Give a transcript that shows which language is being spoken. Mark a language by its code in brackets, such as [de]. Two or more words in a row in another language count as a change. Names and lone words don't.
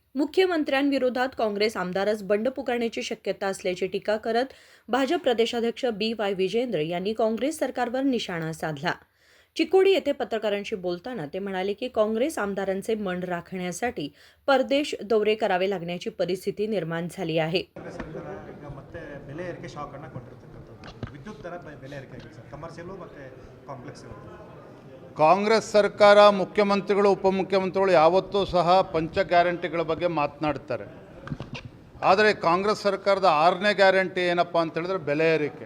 [mr] मुख्यमंत्र्यांविरोधात काँग्रेस आमदारच बंड पुकारण्याची शक्यता असल्याची टीका करत भाजप प्रदेशाध्यक्ष BY विजेंद्र यांनी काँग्रेस सरकारवर निशाणा साधला. चिकोडी येथे पत्रकारांशी बोलताना ते म्हणाले की काँग्रेस आमदारांचे मन राखण्यासाठी परदेश दौरे करावे लागण्याची परिस्थिती निर्माण झाली आहे. [kn] ಮತ್ತೆ ಬೆಲೆ ಏರಿಕೆ ಶಾಕ್ ಅನ್ನು ಕೊಟ್ಟಿರತಕ್ಕಂಥದ್ದು ವಿದ್ಯುತ್ ದರ ಬೆಲೆ ಏರಿಕೆ ಆಗಿದೆ ಸರ್, ಕಮರ್ಷಿಯಲ್ ಮತ್ತು ಕಾಂಪ್ಲೆಕ್ಸ್ ಇರುತ್ತೆ. ಕಾಂಗ್ರೆಸ್ ಸರ್ಕಾರ ಮುಖ್ಯಮಂತ್ರಿಗಳು ಉಪಮುಖ್ಯಮಂತ್ರಿಗಳು ಯಾವತ್ತೂ ಸಹ ಪಂಚ ಗ್ಯಾರಂಟಿಗಳ ಬಗ್ಗೆ ಮಾತನಾಡ್ತಾರೆ. ಆದರೆ ಕಾಂಗ್ರೆಸ್ ಸರ್ಕಾರದ 6ನೇ ಗ್ಯಾರಂಟಿ ಏನಪ್ಪ ಅಂತ ಹೇಳಿದ್ರೆ ಬೆಲೆ ಏರಿಕೆ.